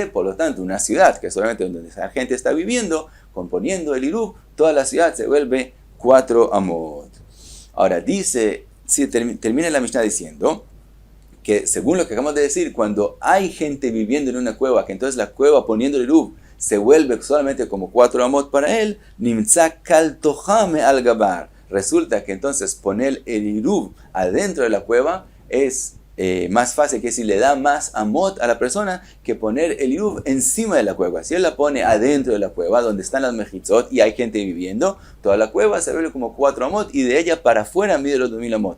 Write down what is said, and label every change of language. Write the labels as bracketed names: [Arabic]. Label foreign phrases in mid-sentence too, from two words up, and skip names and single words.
[Spanish] Por lo tanto, una ciudad que es solamente donde la gente está viviendo, componiendo el iruv, toda la ciudad se vuelve 4 amot. Ahora dice, termina la Mishnah diciendo que según lo que acabamos de decir, cuando hay gente viviendo en una cueva, que entonces la cueva poniendo el iruv se vuelve solamente como 4 amot para él, [Hebrew] נמצא קל תוכה מעל גבה. [Spanish] Resulta que entonces poner el iruv adentro de la cueva es más fácil, que si le da más amot a la persona que poner el iruv encima de la cueva. Si él la pone adentro de la cueva, donde están las mejitzot y hay gente viviendo, toda la cueva se vuelve como 4 amot y de ella para afuera mide los 2000 amot.